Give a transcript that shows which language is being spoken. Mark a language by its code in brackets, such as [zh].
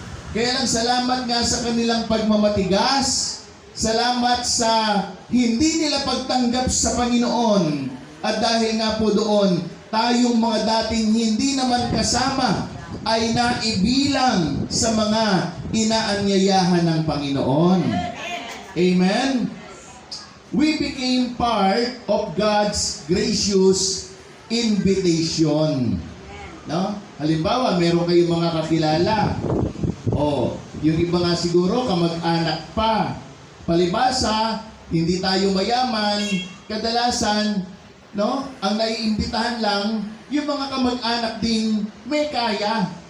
[tl] Kaya lang salamat nga sa kanilang pagmamatigas, salamat sa hindi nila pagtanggap sa Panginoon. At dahil nga po doon, tayong mga dating hindi naman kasama ay naibilang sa mga inaanyayahan ng Panginoon. Amen? [en] We became part of God's gracious invitation. [tl] No? Halimbawa, meron kayong mga kakilala. O, yung iba nga siguro, kamag-anak pa. Palibasa, hindi tayo mayaman. Kadalasan, no? Ang naiimbitahan lang, yung mga kamag-anak ding may kaya.